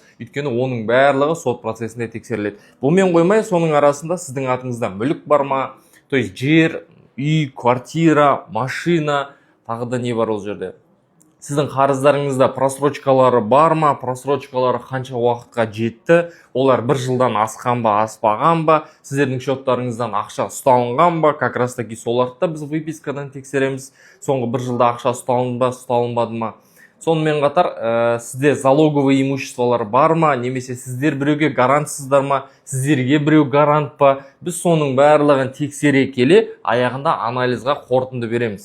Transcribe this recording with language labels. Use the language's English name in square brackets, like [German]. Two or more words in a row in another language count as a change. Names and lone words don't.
[Kazakh] Өйткені оның барлығы сот процесінде тексеріледі. Бұмен қоймай, соның арасында сіздің атыңызда мүлік бар ма, [Russian] то есть [Kazakh] жер, үй, квартира, машина, тағы да не бар ол жерде. Сіздің қарыздарыңызда просрочкалары бар ма, просрочкалары қанша уақытқа жетті, олар бір жылдан асқан ба, аспаған ба, сіздердің счеттарыңыздан ақша ұсталынған ба, [Russian] как раз таки [Kazakh] соларды біз выпискадан тексереміз, соңғы бір жылда ақша ұсталынды ба, ұсталынбады ма. Сонымен қатар сізде [Russian] залоговый имуществолар [Kazakh] бар ма, немесе сіздер біреуге гарантсыздар ма, сіздерге біреу гарант па, біз соның барлығын тексере келе аяғында анализға қорытынды береміз.